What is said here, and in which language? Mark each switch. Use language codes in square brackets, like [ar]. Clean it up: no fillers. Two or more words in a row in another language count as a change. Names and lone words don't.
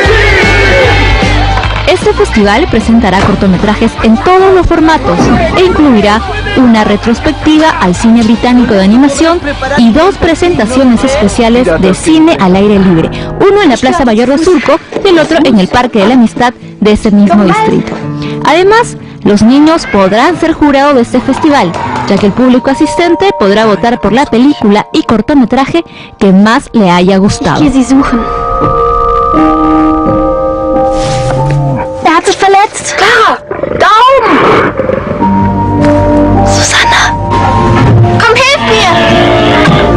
[es] Este festival presentará cortometrajes en todos los formatos e incluirá una retrospectiva al cine británico de animación y 2 presentaciones especiales de cine al aire libre, uno en la Plaza Mayor de Surco y el otro en el Parque de la Amistad de ese mismo distrito. Además, los niños podrán ser jurados de este festival, ya que el público asistente podrá votar por la película y cortometraje que más le haya gustado. [de] Er hat sich verletzt. Clara, Daumen! Susanna! Komm, hilf mir!